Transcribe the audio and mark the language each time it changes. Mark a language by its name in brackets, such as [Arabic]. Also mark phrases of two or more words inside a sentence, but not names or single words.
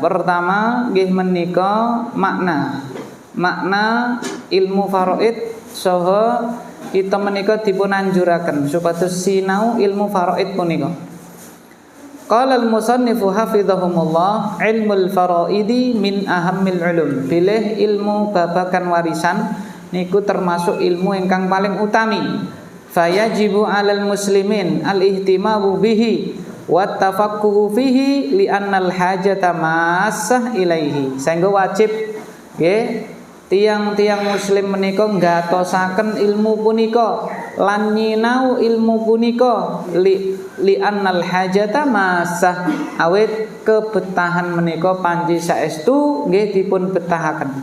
[Javanese] Pertama nggih menika makna ilmu faraid saha kita menika dipun anjuraken supados sinau ilmu faraid punika. [Arabic] قال المصنف حفظهم الله علم الفرائض من أهم العلوم. [Javanese] Bilih ilmu babakan warisan niku termasuk ilmu ingkang paling utami. [Arabic] فيجب على المسلمين الاهتمام به والتفقه فيه لأن الحاجة ماسة إليه. [Javanese] Saengga wajib nggih tiang-tiang muslim menika ngatosaken ilmu punika lan nyinau ilmu punika [Arabic] لأن الحاجة ماسة [Javanese] awit kebetahan menika panji saestu nggih dipun betahaken.